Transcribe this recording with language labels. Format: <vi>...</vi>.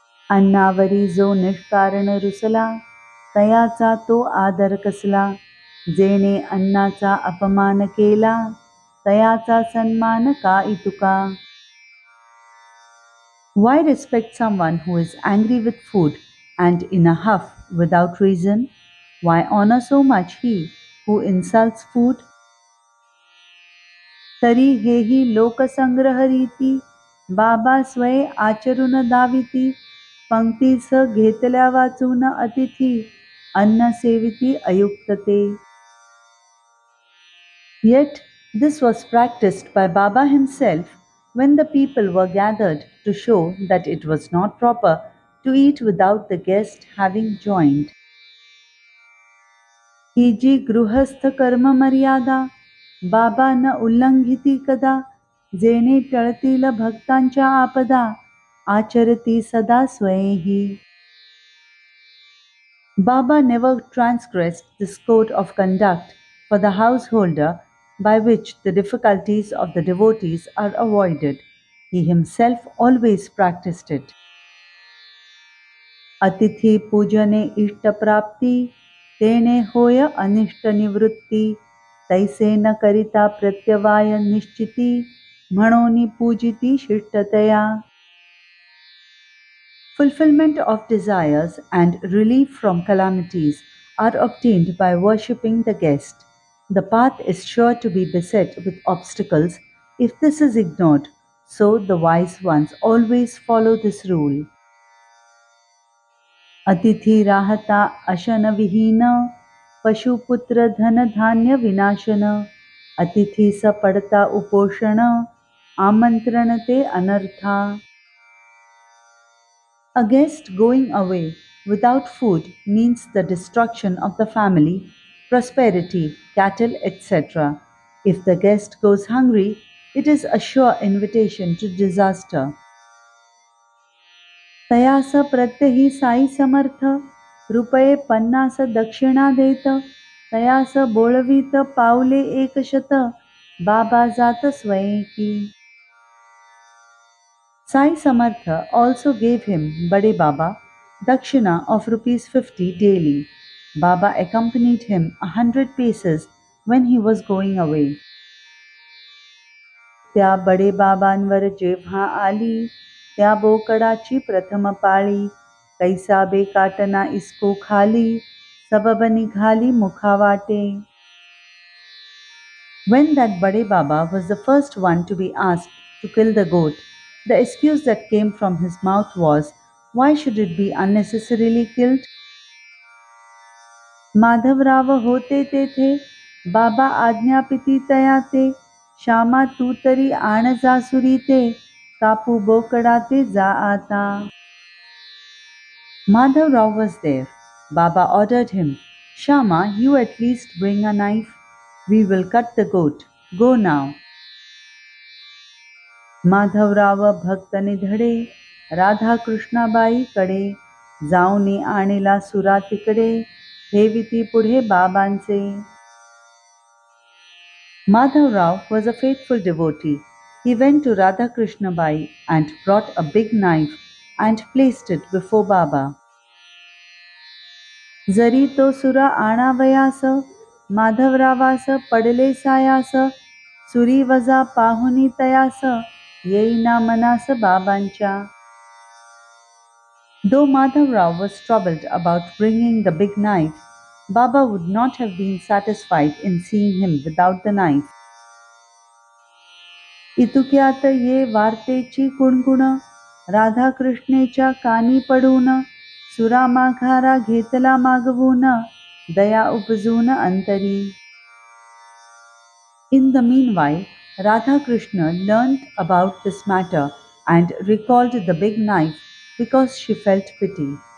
<mr>अन्नावरी जो निष्कारण रुसला, तयाचा तो आदर कसला. जेणे अन्नाचा अपमान केला, तयाचा सन्मान का इतुका.</mr> <en>Why respect someone who is angry with food and in a huff without reason? Why honor so much he who insults food?</en> <mr>तरी हेही लोकसंग्रहरीती, बाबा स्वये आचरून दाविती. पंक्तीस घेतल्या वाचून अतिथी, अन्न सेविती अयुक्तते.</mr> <en>Yet this was practiced by Baba himself when the people were gathered to show that it was not proper to eat without the guest having joined.</en> <mr>ही जी गृहस्थ कर्म मर्यादा, बाबा न उल्लंघिती कदा. जेणे टळतील भक्तांच्या आपदा, आचरती सदा स्वयेही.</mr> <en>Baba never transgressed this code of conduct for the householder by which the difficulties of the devotees are avoided. He himself always practiced it.</en> <mr>अतिथी पूजने इष्टप्राप्ती, तेणे होय अनिष्ट निवृत्ती. तैसे न करिता प्रत्यवाय निश्चिती, म्हणोनी पूजिती शिष्टतया.</mr> <en>Fulfillment of desires and relief from calamities are obtained by worshipping the guest. The path is sure to be beset with obstacles if this is ignored, so the wise ones always follow this rule.</en> <mr>अतिथी राहता अशन विहीन, पशुपुत्र धन धान्य विनाशन. अतिथी स पडता उपोषण, आमंत्रण ते अनर्था.</mr> <en>A guest going away without food means the destruction of the family, prosperity, cattle, etc. If the guest goes hungry, it is a sure invitation to disaster.</en> <mr>तयास प्रत्यही Sai समर्थ, रुपये 50 दक्षिणा देत. तयास बोळवीत पावले 100, बाबा जात स्वयंकी.</mr> <en>Sai Samartha also gave him Bade Baba Dakshina of ₹50 daily. Baba accompanied him 100 paces when he was going away.</en> <mr>त्या बडे बाबांवर जेव्हा आली, त्या बोकडाची प्रथम पाळी.</mr> <hi>कैसा बेकाटना इसको खाली,</hi> <mr>सबब निघाली मुखावाटे.</mr> <en>When that Bade Baba was the first one to be asked to kill the goat, the excuse that came from his mouth was, why should it be unnecessarily killed?</en> <mr>Madhavrao होते तेथे, बाबा आज्ञापिती तया ते. श्यामा तू तरी आण जासुरी ते, कापू बोकडा ते जा आता.</mr> <en>Madhavrao was there. Baba ordered him, Shama, you at least bring a knife. We will cut the goat. Go now.</en> <mr>Madhavrao भक्त निधडे, राधा कृष्णाबाई कडे. जाऊनी आणिला सुरा तिकडे, ठेविती पुढे बाबांचे.</mr> <en>Madhavrao was a faithful devotee. He went to Radha Krishna Bai and brought a big knife and placed it before Baba.</en> <mr>जरी तो सुरा आणावयास, माधवरावास पडले सायास. सुरी वजा पाहुनी तयास, येईना मनास बाबांच्या.</mr> <en>Though Madhavrao was troubled about bringing the big knife, Baba would not have been satisfied in seeing him without the knife.</en> <mr>इतुक्यात ये वार्तेची कुणकुण, राधा कृष्णेच्या कानी पडून. सुरा माघारा घेतला मागवून, दया उपजून अंतरी.</mr> <en>In the meanwhile, Radha Krishna learnt about this matter and recalled the big knife because she felt pity.</en>